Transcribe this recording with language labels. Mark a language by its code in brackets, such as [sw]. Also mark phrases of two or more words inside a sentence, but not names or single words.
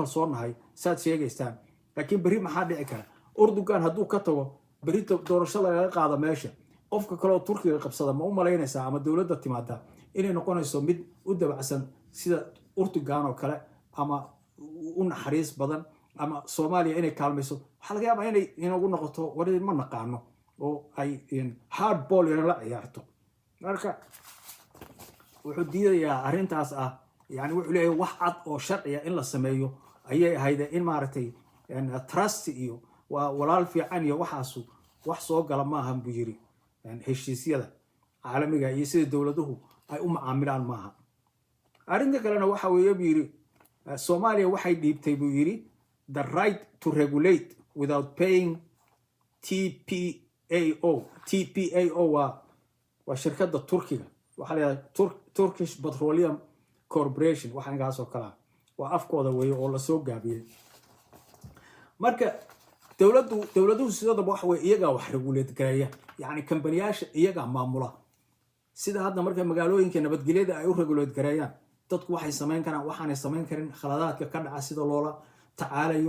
[so] kalsoonahay saad sheegaystaan laakiin bari maxaa dhici kara Erdogan hadduu ka tago bari doorasho laga qaado meesha qofka kale oo Turkiga qabsada ma u maleynaysaa ama dawladda timaada inay noqonayso mid u dabacsan sida Erdogan oo kale ama u naxariis badan ama Soomaaliya inay kaalmayso waxa laga yaabaa inay inagu noqoto wareer ma naqaano oo ay [en] hard ball [so] la ciyaarto marka wuxuu diidayaa arrintaas ah yani wuxuu leeyahay wax cad oo sharciya in la sameeyo ayay ahayd in maaragtay trust iyo walaal fiican iyo waxaas wax soo gala ma ahan buu yiri heshiisyada caalamiga iyo sida dawladuhu ay u macaamilaan ma aha arrinta kalena waxa weeye buu yiri Soomaaliya waxay dhiibtay buu yiri [en] the right to regulate without paying [so] TPAO waa shirkadda Turkiga waxa la yiraahdaa Turkish Petroleum Corporation waxa ingaas oo kala waa afkooda weeye oo la soo gaabiyay marka dawladuhu sidoo wax way iyaga wax regulate gareeya yani kambaniyasha iyaga maamula sida hadda markay magaalooyinka nabadgelyada ay u regulate gareeyaan dadku waxay sameyn karaan waxaan ay sameyn karin khaladaadka ka dhaca sida loola tacaalayo